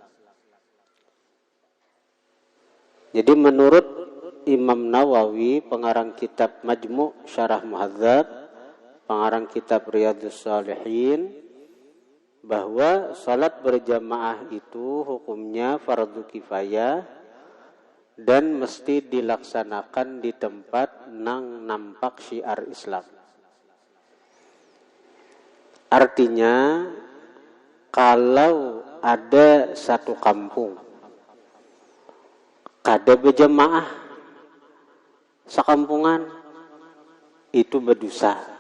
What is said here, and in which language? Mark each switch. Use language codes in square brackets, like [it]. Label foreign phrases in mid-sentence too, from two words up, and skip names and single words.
[id] Jadi menurut Imam Nawawi, pengarang kitab Majmu' Syarah Muhadzab, pengarang kitab Riyadhus Shalihin, bahwa salat berjamaah itu hukumnya fardu kifayah dan mesti dilaksanakan di tempat yang nampak syiar Islam. Artinya, kalau ada satu kampung [bjn] kada berjamaah sakampungan, [id] itu berdosa.